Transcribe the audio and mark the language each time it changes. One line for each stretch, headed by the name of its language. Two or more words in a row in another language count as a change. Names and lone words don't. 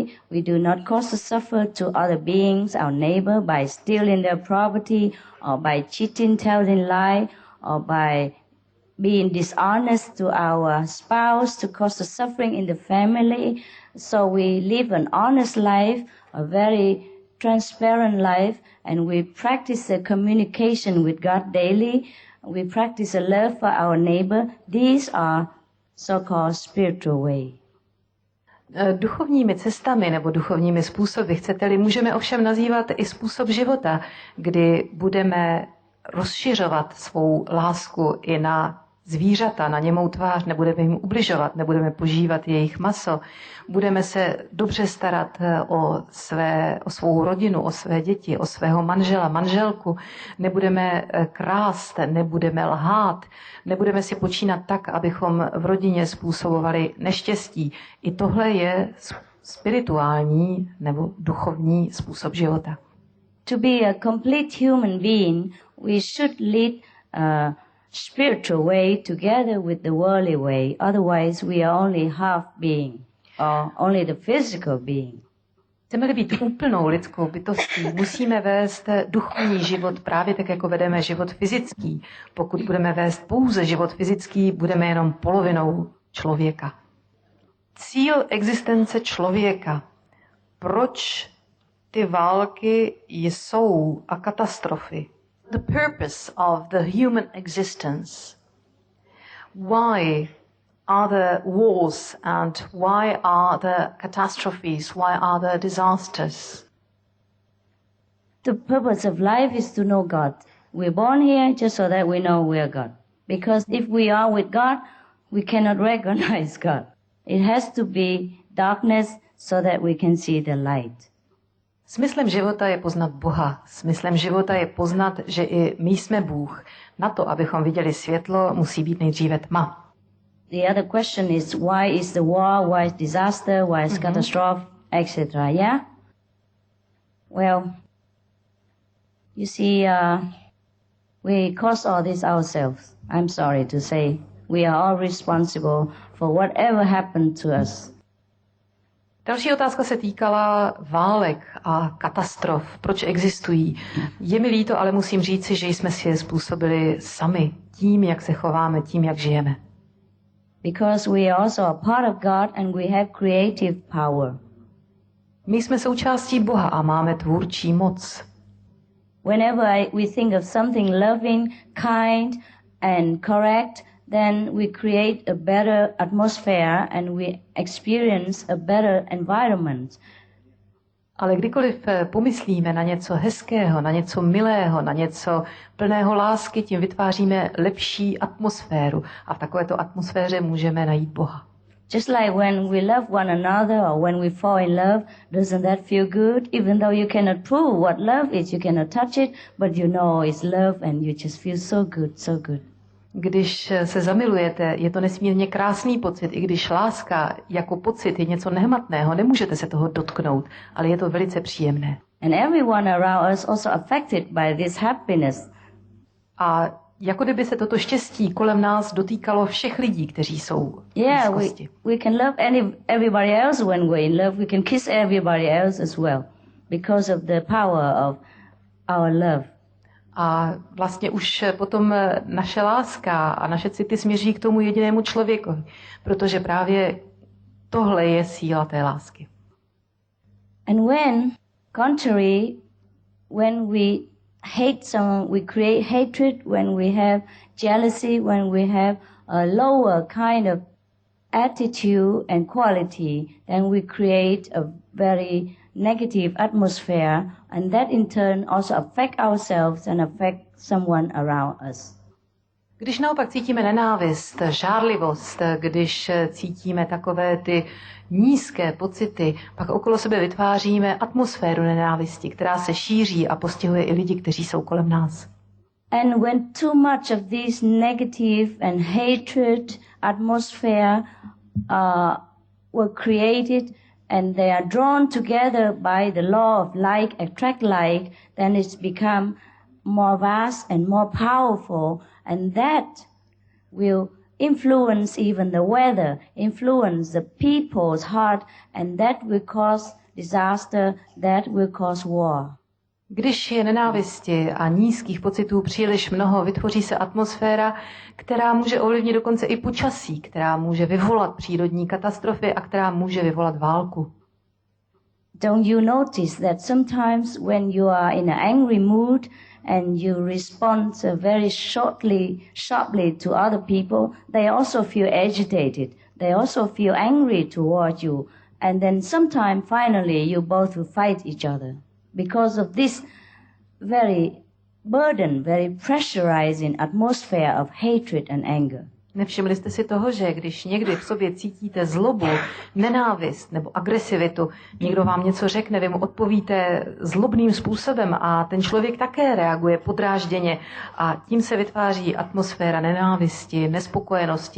English: We do not cause to suffer to other beings, our neighbor, by stealing their property or by cheating, telling lie, or by being dishonest to our spouse to cause the suffering in the family. So we live an honest life, a very transparent life, and we practice the communication with God daily. We practice a love for our neighbor. These are so-called spiritual way.
Czech: Duchovními cestami nebo duchovními způsoby, chcete-li, můžeme ovšem nazývat i způsob života, kdy budeme rozšiřovat svou lásku i na zvířata, na němou tvář, nebudeme jim ubližovat, nebudeme požívat jejich maso, budeme se dobře starat o svou rodinu, o své děti, o svého manžela, manželku, nebudeme krást, nebudeme lhát, nebudeme si počínat tak, abychom v rodině způsobovali neštěstí. I tohle je spirituální nebo duchovní způsob života.
English: To be a complete human being, we should lead a spiritual way together with the worldly way. Otherwise, we are only half being, or only the physical being.
Czech: Chceme-li být úplnou lidskou bytostí, musíme vést duchovní život právě tak, jako vedeme život fyzický. Pokud budeme vést pouze život fyzický, budeme jenom polovinou člověka. Cíl existence člověka. Proč ty války jsou a katastrofy?
English: The purpose of the human existence. Why are there wars and why are there catastrophes? Why are there disasters? The purpose of life is to know God. We're born here just so that we know we are God. Because if we are with God, we cannot recognize God. It has to be darkness so that we can see the light.
Czech: Smyslem života je poznat Boha. Smyslem života je poznat, že i my jsme Bůh. Na to, abychom viděli světlo, musí být nejdříve tma.
English: The other question is why is the war, why is disaster, why is catastrophe, etc. Yeah? Well, you see, we cause all this ourselves. I'm sorry to say. We are all responsible for whatever happened to us.
Czech: Další otázka se týkala válek a katastrof. Proč existují? Je mi líto, ale musím říci, že jsme si je způsobili sami. Tím, jak se chováme, tím, jak žijeme.
English: Because we are also a part of God and we have creative power.
Czech: My jsme součástí Boha a máme tvůrčí moc.
English: Whenever we think of something loving, kind and correct, then we create a better atmosphere and we experience a better environment.
Czech: Ale kdykoliv pomyslíme na něco hezkého, na něco milého, na něco plného lásky, tím vytváříme lepší atmosféru. A v takovéto atmosféře můžeme najít Boha.
English: Just like when we love one another or when we fall in love, doesn't that feel good? Even though you cannot prove what love is, you cannot touch it, but you know it's love and you just feel so good, so good.
Czech: Když se zamilujete, je to nesmírně krásný pocit, i když láska jako pocit je něco nehmatného, nemůžete se toho dotknout, ale je to velice příjemné.
English: And everyone around us also affected by this happiness.
Czech: A jako kdyby se toto štěstí kolem nás dotýkalo všech lidí, kteří jsou v blízkosti.
English: We can love everybody else when we're in love. We can kiss everybody else as well because of the power of our love.
Czech: A vlastně už potom naše láska a naše city směří k tomu jedinému člověku, protože právě tohle je síla té lásky.
English: And when we hate someone, we create hatred, when we have jealousy, when we have a lower kind of attitude and quality, then we create a very negative atmosphere, and that in turn also affect ourselves and affect someone around us.
Czech: Když naopak cítíme nenávist, žárlivost, když cítíme takové ty nízké pocity, pak okolo sebe vytváříme atmosféru nenávisti, která se šíří a postihuje i lidi, kteří jsou kolem nás.
English: And when too much of this negative and hatred atmosphere were created, and they are drawn together by the law of like attract like, then it's become more vast and more powerful, and that will influence even the weather, influence the people's heart, and that will cause disaster, that will cause war.
Czech: Když je nenávisti a nízkých pocitů příliš mnoho, vytvoří se atmosféra, která může ovlivnit dokonce i počasí, která může vyvolat přírodní katastrofy a která může vyvolat válku.
English: Don't you notice that sometimes when you are in an angry mood and you respond very sharply to other people, they also feel agitated. They also feel angry toward you. And then sometime finally you both will fight each other because of this very burden, very pressurizing atmosphere of hatred and anger.
Czech: Nevšimli jste si toho, že když někdy v sobě cítíte zlobu, nenávist nebo agresivitu, někdo vám něco řekne, vy mu odpovíte zlobným způsobem a ten člověk také reaguje podrážděně a tím se vytváří atmosféra nenávisti, nespokojenosti.